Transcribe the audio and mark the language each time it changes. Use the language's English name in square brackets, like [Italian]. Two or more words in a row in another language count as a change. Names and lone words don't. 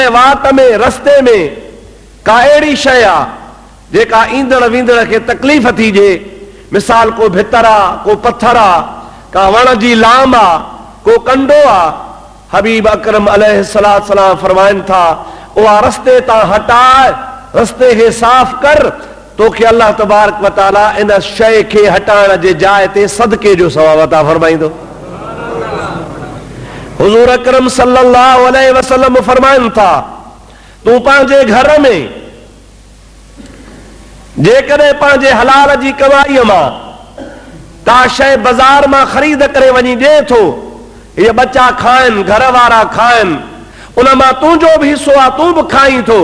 [Sindhi] वाट में रस्ते में का अहिड़ी शइ आहे जेका ईंदड़ वींदड़ खे तकलीफ़ थीजे, मिसाल को भितर आहे, को पत्थर आहे, का वण जी लाम आहे, को कंडो आहे, हबीब अकरम [Arabic] عليه الصلاة والسلام [Sindhi] फरमाइनि था उहा रस्ते तां हटाए, रस्ते खे साफ़ कर, तोखे [Arabic] الله تبارك وتعالى [Sindhi] इन शइ खे हटाइण जे जाइ ते सदके जो सवाब अता फरमाईंदो। हुजूर अकरम [Arabic] صلى الله عليه وسلم [Sindhi] फरमाइन था, तू पंहिंजे घर में जेकॾहिं पंहिंजे हलाल जी कमाईअ मां का शइ बाज़ार मां ख़रीद करे वञी ॾे थो, इहे बच्चा खाइनि, घर वारा खाइनि, उन मां तुंहिंजो बि हिसो आहे, तूं बि खाई थो।